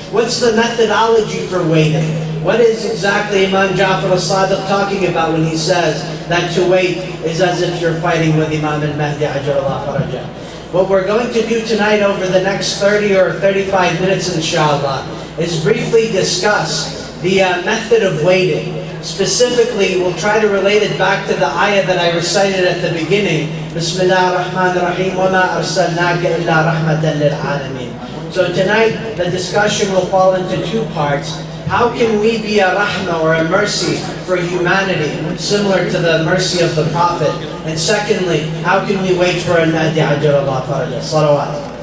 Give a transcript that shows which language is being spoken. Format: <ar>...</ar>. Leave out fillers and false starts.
<en>What's the methodology for waiting? What is exactly Imam Ja'far al-Sadiq talking about when he says that to wait is as if you're fighting with Imam al-Mahdi ajrallahu faraja? What we're going to do tonight over the next 30 or 35 minutes inshallah is briefly discuss the method of waiting. Specifically, we'll try to relate it back to the ayah that I recited at the beginning.</en> <ar>Bismillah ar-Rahman ar-Rahim, وَمَا أَرْسَلْنَاكَ إِلَّا رَحْمَةً لِلْعَالَمِينَ.</ar> <en>So tonight, the discussion will fall into two parts. How can we be a rahmah or a mercy for humanity, similar to the mercy of the Prophet? And secondly, how can we wait for al-Mahdi ajrallahu faraja? Salawat.</en>